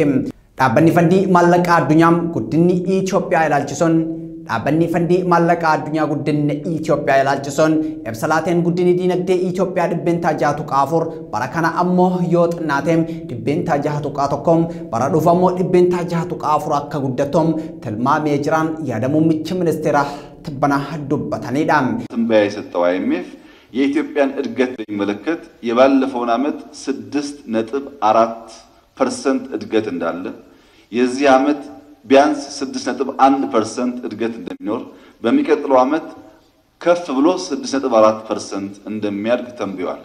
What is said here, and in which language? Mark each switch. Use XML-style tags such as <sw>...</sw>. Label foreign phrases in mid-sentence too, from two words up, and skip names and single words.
<om>Dhaabbanni fandii maallaqaa addunyaa guddinni Itoophiyaa ilaalchisuun dhaabbanni fandii maallaqaa addunyaa guddinni Itoophiyaa ilaalchisuun ibsalaateen guddinni dinagdee Itoophiyaa dhibbeentaa 6.4 bara kana ammoo yoo xinnaateem dhibbeentaa 6.1 bara dhufu ammoo dhibbeentaa 6.4 akka guddatuum tilmaamee jiraan yaada muummicha ministeera Tibbana dubbatanidha.</om> <am>ትንበያ የሰጠው IMF የኢትዮጵያን እድገት በሚመለከት የባለፈውን ዓመት 6.4% እድገት እንዳለ የዚህ ዓመት ቢያንስ 6.1% እድገት እንደሚኖር በሚቀጥለው ዓመት ከፍ ብሎ 6.4% እንደሚያድግ ተንብዮአል።</am>